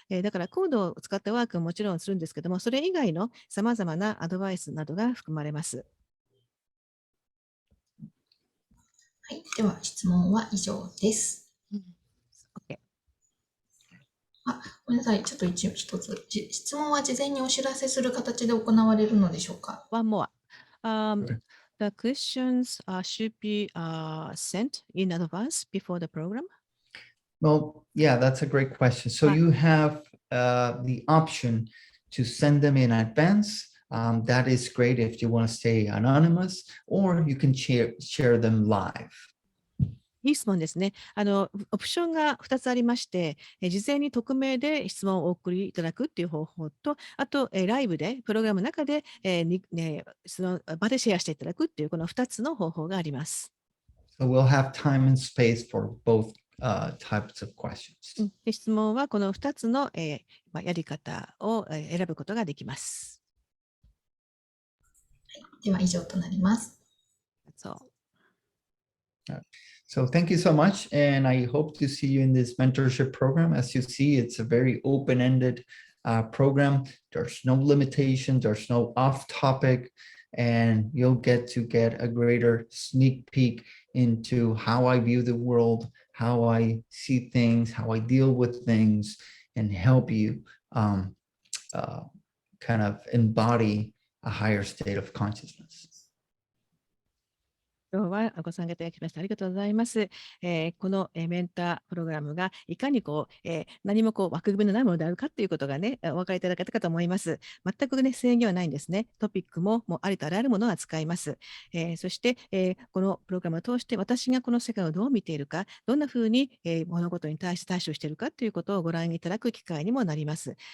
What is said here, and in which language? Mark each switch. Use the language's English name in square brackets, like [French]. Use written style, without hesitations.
[Japanese] だからコードを使ったワークももちろんするんですけども、それ以外のさまざまなアドバイスなどが含まれます。はい。では、質問は以上です。 [English] OK。 [Japanese] ごめんなさい。ちょっと一つ。質問は事前にお知らせする形で行われるのでしょうか？ [English] One more. Okay. The questions should be sent in advance before the program. Well, yeah, that's a great question. So you have the option to send them in advance. That is great if you want to stay anonymous, or you can share them live. [Japanese] いい質問ですね。オプションが2つありまして、事前に匿名で質問をお送りいただくっていう方法と、あと、ライブで、プログラムの中で、その場でシェアしていただくっていう、この2つの方法があります。 [English] So we'll have time and space for both types of questions. [Japanese] で質問はこの2つの、やり方を選ぶことができます。では以上となります。そう。 [English] So thank you so much. And I hope to see you in this mentorship program. As you see, it's a very open-ended program. There's no limitations. There's no off topic. And you'll get a greater sneak peek into how I view the world, how I see things, how I deal with things, and help you kind of embody a higher state of consciousness. [Japanese] 今日はご参加いただきましてありがとうございます。このメンタープログラムがいかに何も枠組みのないものであるかということがね、お分かりいただけたかと思います。全くね、制限はないんですね。トピックもありとあらゆるものが使います。そして、このプログラムを通して私がこの世界をどう見ているか、どんなふうに、物事に対して対処しているかということをご覧いただく機会にもなります。